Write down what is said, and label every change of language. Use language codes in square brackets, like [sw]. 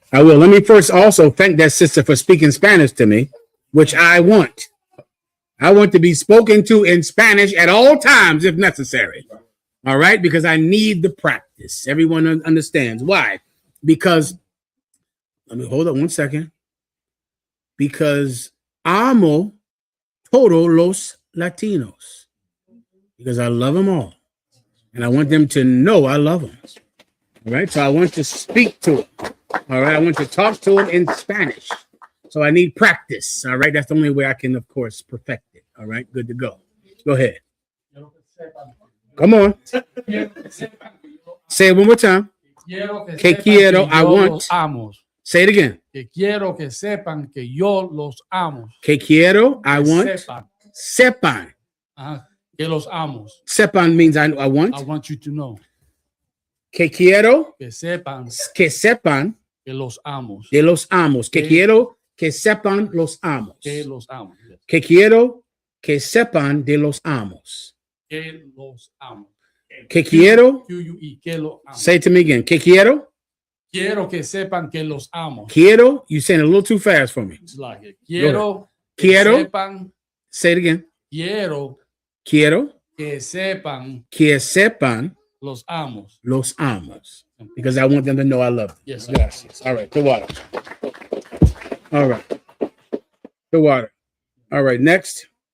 [en] I will. Let me first also thank that sister for speaking Spanish to me, which I want. I want to be spoken to in Spanish at all times if necessary. All right, because I need the practice. Everyone understands why. Because, let me hold up 1 second. [es] Because amo todos los Latinos. [en] Because I love them all. And I want them to know I love them. All right, so I want to speak to them. All right, I want to talk to them in Spanish. So I need practice. All right, that's the only way I can, of course, perfect it. All right, good to go. Go ahead. Come on. Say it one more time. [es] Que quiero, [en] I want. Say it again. [es] Que quiero que sepan que yo los amo. Que quiero, [en] I want. [es] Sepan. Que los amo. [en] Sepan means I want. I want you to know. [es] Que quiero. Que sepan. Que sepan. Que los amo. De los amos. Que quiero que sepan los amos. Que los amo. Yes. Que quiero que sepan de los amos. Que los amo. Que quiero. Que lo amo. [en] Say it to me again. [es] Que quiero. Quiero que sepan que los amo. Quiero. [en] You saying it a little too fast for me. It's like it. [es] Quiero. Quiero. Sepan. [en] Say it again. [es] Quiero. Quiero. Que sepan. Que sepan. Los amos. Los amos. [en] Because I want them to know I love them. Yes. Yes. All right. The water. All right. The water. All right. Next.